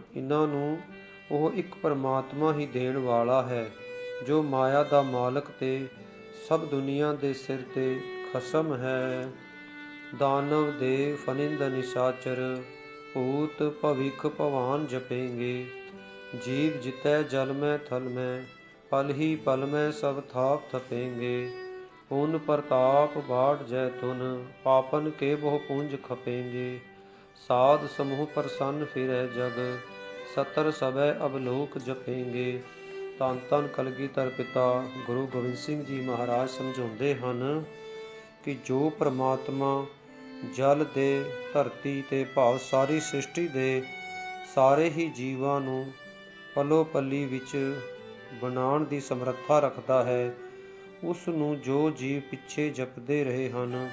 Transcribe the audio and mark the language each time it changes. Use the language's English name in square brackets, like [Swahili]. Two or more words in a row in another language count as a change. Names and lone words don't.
[Punjabi] ਇਹਨਾਂ ਨੂੰ ਉਹ ਇੱਕ ਪਰਮਾਤਮਾ ਹੀ ਦੇਣ ਵਾਲਾ ਹੈ, ਜੋ ਮਾਇਆ ਦਾ ਮਾਲਕ ਤੇ ਸਭ ਦੁਨੀਆ ਦੇ ਸਿਰ ਤੇ ਖਸਮ ਹੈ। [Braj] दानव देव फनिंद निशाचर, भूत भविख भवान जपेंगे। जीव जितै जल मैं थल मैं, पल ही पल मैं सभ थाप थपेंगे। पुन प्रताप बाट जय तुन, पापन के बहु पुंज खपेंगे। साध समूह प्रसन्न फिरै जग, सतर सबै अवलोक जपेंगे। [Punjabi] ਧੰਨ ਧੰਨ ਕਲਗੀਧਰ ਪਿਤਾ ਗੁਰੂ ਗੋਬਿੰਦ ਸਿੰਘ ਜੀ ਮਹਾਰਾਜ ਸਮਝਾਉਂਦੇ ਹਨ ਕਿ ਜੋ ਪ੍ਰਮਾਤਮਾ ਜਲ ਦੇ, ਧਰਤੀ ਤੇ ਭਾਵ ਸਾਰੀ ਸ੍ਰਿਸ਼ਟੀ ਦੇ ਸਾਰੇ ਹੀ ਜੀਵਾਂ ਨੂੰ ਪਲੋ ਪੱਲੀ ਵਿੱਚ ਬਣਾਉਣ ਦੀ ਸਮਰੱਥਾ ਰੱਖਦਾ ਹੈ, ਉਸ ਨੂੰ ਜੋ ਜੀਵ ਪਿੱਛੇ ਜਪਦੇ ਰਹੇ ਹਨ,